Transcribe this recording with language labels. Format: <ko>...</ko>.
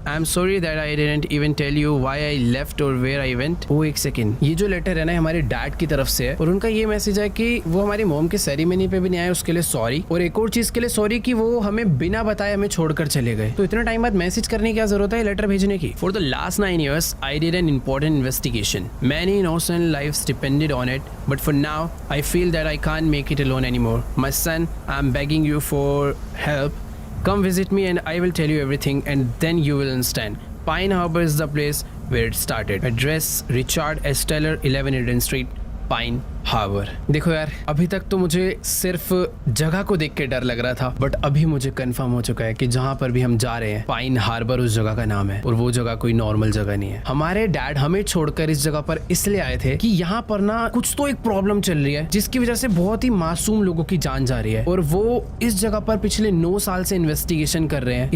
<en>I am sorry that I didn't even tell you why I left or where I went.</en> <hi>ओ एक second, ये जो letter है ना हमारे डैड की तरफ से है और उनका ये मैसेज है कि वो हमारी मॉम के सेरेमनी पे भी नहीं आए, उसके लिए सॉरी। और एक और चीज के लिए सॉरी कि वो हमें बिना बताए हमें छोड़कर चले गए। तो इतना टाइम बाद मैसेज करने की क्या जरूरत है लेटर भेजने की?</hi> <en>For the last 9 years I did an important investigation. Many innocent lives depended on it, but for now, I feel that I can't make it alone anymore. My son, I'm begging you for help. Come visit me and I will tell you everything and then you will understand. Pine Harbor is the place where it started. Address Richard S. Teller, 11 Eden Street, Pine Harbor.</en> <hi>देखो यार, अभी तक तो मुझे सिर्फ जगह को देख के डर लग रहा था, बट अभी मुझे कंफर्म हो चुका है कि जहाँ पर भी हम जा रहे हैं, पाइन हार्बर उस जगह का नाम है और वो जगह कोई नॉर्मल जगह नहीं है। हमारे डैड हमें छोड़कर इस जगह पर इसलिए आए थे कि यहाँ पर ना कुछ तो एक प्रॉब्लम चल रही है, जिसकी वजह से बहुत ही मासूम लोगों की जान जा रही है और वो इस जगह पर पिछले 9 साल से इन्वेस्टिगेशन कर रहे हैं।</hi>